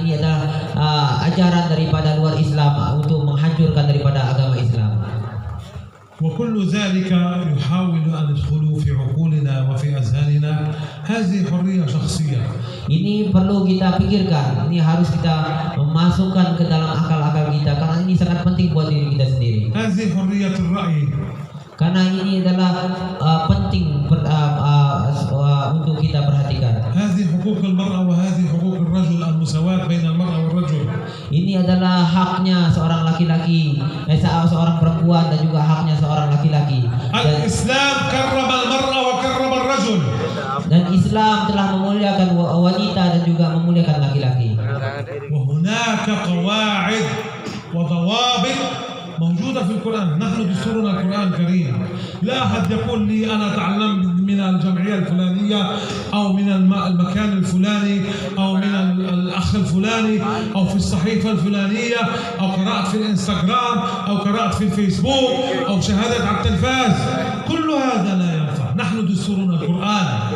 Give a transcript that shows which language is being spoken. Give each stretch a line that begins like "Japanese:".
Indonesian: Ini adalah ajaran daripada luar Islam untuk menghancurkan daripada agama Islam.
Arabic: وكل ذلك يحاول أن يدخلوا في عقولنا وفي أذهاننا. هذه حرية شخصية.
Indonesian: Ini perlu kita pikirkan, ini harus kita memasukkan ke dalam akal-akal kita karena ini sangat penting buat diri kita sendiri.
Arabic: هذه حرية الرأي.
Indonesian: Karena ini adalah penting untuk kita perhatikan.
Arabic: هذه حقوق المرأة وهذه حقوق الرجل، المساواة بين المرأة والرجل.
Indonesian: Ini adalah haknya seorang laki-laki, seorang perempuan, dan juga haknya seorang laki-laki.
Arabic: الإسلام كرم المرأة وكرم الرجل.
Indonesian: Dan Islam telah memuliakan wanita dan juga memuliakan laki-laki.
Arabic: وهناك قواعد وضوابط موجودة في القرآن. نحن دستورنا القرآن الكريم. لا أحد يقول لي أنا تعلمت من الجمعية الفلانية أو من المكان الفلاني أو من الأخ الفلاني أو في الصحيفة الفلانية أو قرأت في الإنستغرام أو قرأت في الفيسبوك أو شاهدت على التلفاز. كل هذا لا ينفع. نحن دستورنا القرآن.